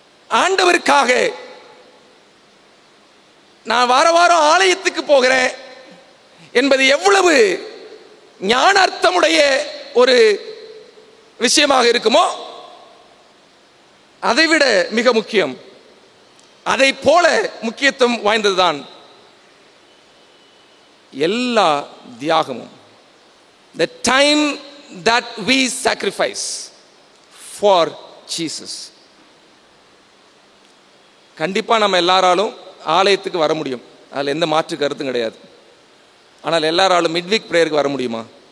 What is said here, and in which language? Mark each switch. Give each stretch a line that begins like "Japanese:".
Tamil: ஆண்டவருக்காக நான் வார வாரம் ஆலயத்துக்கு போகிறேன் என்பது எவ்வளவு ஞானார்த்தமுடைய ஒரு விஷயமாக இருக்குமோ அதைவிட மிக முக்கியம், அதை போல முக்கியத்துவம் வாய்ந்ததுதான் எல்லா தியாகமும்.
English: The time that we sacrifice for Jesus.
Tamil: கண்டிப்பா நம்ம எல்லாராலும் ஆலயத்துக்கு வர முடியும். அதில் எந்த மாற்று கருத்தும் கிடையாது. ஆனால் எல்லாராலும் மிட்வீக் பிரேயருக்கு வர முடியுமா?